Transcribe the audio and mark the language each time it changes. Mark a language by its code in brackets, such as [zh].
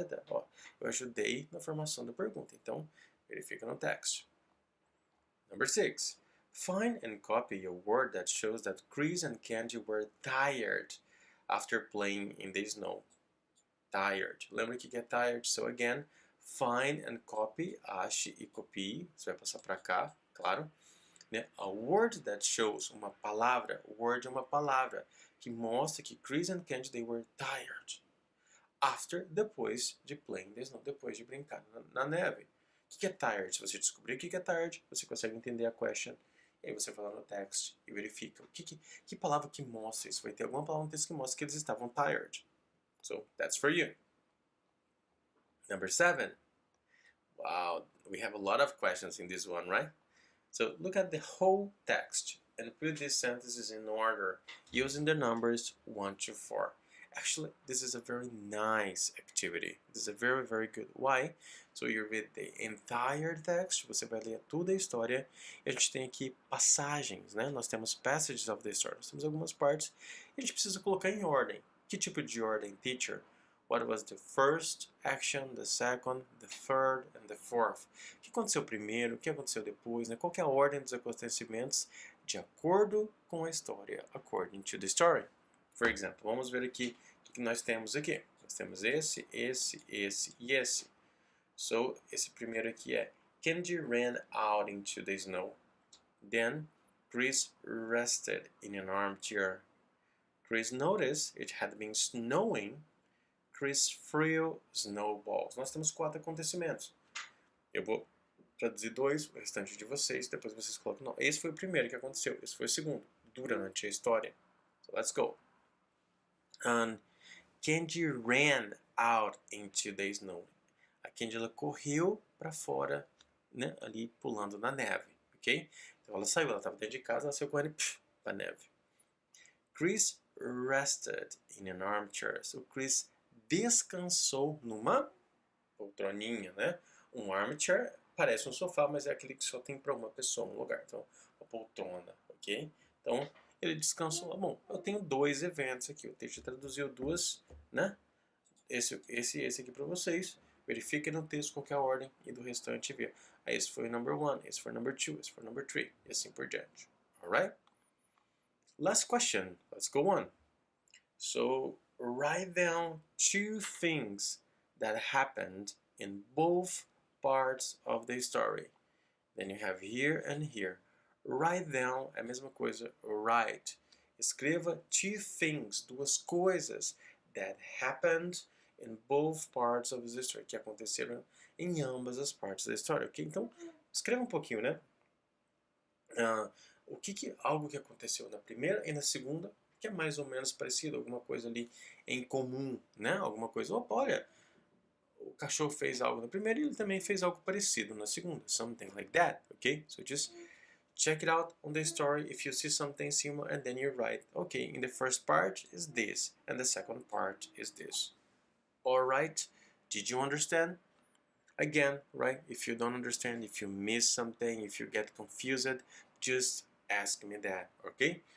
[pt] Ó, eu ajudei na formação da pergunta, então verifica no text. [en] Number 6. Find and copy a word that shows that Chris and Candy were tired after playing in the snow. [pt] Tired. Lembra o que é tired? [en] So again, find and copy, [pt] ache e copie. Você vai passar para cá, claro. Né? A word that shows, uma palavra, word é uma palavra que mostra que [en] Chris and Candy they were tired after, [pt] depois de [en] playing the snow, [pt] depois de brincar na neve. O que é tired? Se você descobrir o que é tired, você consegue entender a question e aí você vai lá no text e verifica que palavra que mostra isso. Vai ter alguma palavra no texto que mostra que eles estavam tired. [en] So that's for you. Number 7. Wow, we have a lot of questions in this one, right? So look at the whole text and put these sentences in order using the numbers 1 to 4. Actually, this is a very nice activity. This is a very, very good. Why? So you read the entire text, [pt] você vai ler toda a história, e a gente tem aqui passagens, né? Nós temos [en] passages of the story, [pt] nós temos algumas partes, e a gente precisa colocar em ordem. Que tipo de ordem, teacher? [en] What was the first action, the second, the third, and the fourth? [pt] O que aconteceu primeiro, o que aconteceu depois, né? Qual é a ordem dos acontecimentos de acordo com a história, [en] according to the story. For example, [pt] vamos ver aqui o que nós temos aqui. Nós temos esse e esse. [en] So, [pt] esse primeiro aqui é [en] Candy ran out into the snow. Then, Chris rested in an armchair. Chris noticed it had been snowing. Chris threw snowballs. [pt] Nós temos 4 acontecimentos. Eu vou traduzir 2, o restante de vocês, depois vocês colocam. Não, esse foi o primeiro que aconteceu, esse foi o segundo, durante a história. [en] So let's go. And Candy ran out into the snow. [pt] A Candy ela correu para fora, né, ali pulando na neve, ok? Então ela saiu, ela estava dentro de casa, ela saiu correndo para a neve. Chris rested in an armchair. So Chris descansou numa poltroninha, né? Um armchair parece um sofá, mas é aquele que só tem para uma pessoa, um lugar. Então, uma poltrona, ok? Então, ele descansou. Bom, eu tenho 2 eventos aqui. O texto traduziu 2, né? Esse aqui para vocês. Verifiquem no texto qual é a ordem e do restante vê. Aí esse foi o number 1, esse foi o number 2, esse foi o number 3 e assim por diante. [en] Alright? Last question. Let's go on. So, write down 2 things that happened in both parts of the story. Then you have here and here. [pt] Write down é a mesma coisa, write. Escreva 2 things, 2 coisas [en] that happened in both parts of the story, [pt] que aconteceram em ambas as partes da história, ok? Então, escreva um pouquinho, né? Algo que aconteceu na primeira e na segunda, que é mais ou menos parecido, alguma coisa ali em comum, né? Alguma coisa, opa, olha, o cachorro fez algo na primeira e ele também fez algo parecido na segunda, [en] something like that, [pt] okay? [en] So just check it out on the story if you see something similar and then you write, okay, in the first part is this and the second part is this. Alright, did you understand? Again, right, if you don't understand, if you miss something, if you get confused, just ask me that, okay?